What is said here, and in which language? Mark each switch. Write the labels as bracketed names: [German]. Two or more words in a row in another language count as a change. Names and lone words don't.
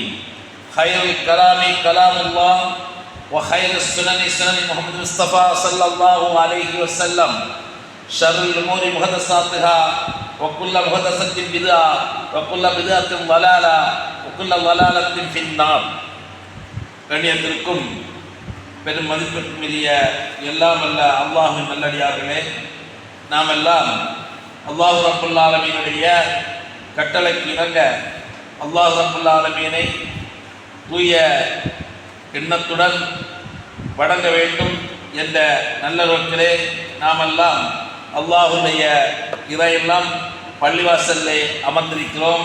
[Arabic] خير الكلام كلام الله وخير السنن سنن محمد المصطفى صلى الله عليه وسلم. شر الأمور محدثاتها وكل محدثة بدعة وكل بدعة ضلالة وكل ضلالة في النار. [Tamil] கண்ணியத்திற்கும் பெரும் மதிப்பிற்குரிய எல்லாம் அல்ல அல்லாஹ்வின் நல்லடியார்களே, நாம் எல்லாம் அல்லாஹ் [Arabic] رب العالمين [Tamil] கட்டளைக்கு இணங்க அல்லாஹ் [Arabic] رب العالمين [Tamil] தூய எண்ணத்துடன் வணங்க வேண்டும் என்ற நல்ல நோக்கிலே நாமெல்லாம் அல்லாஹுடைய இறையெல்லாம் பள்ளிவாசல்லே அமர்ந்திருக்கிறோம்.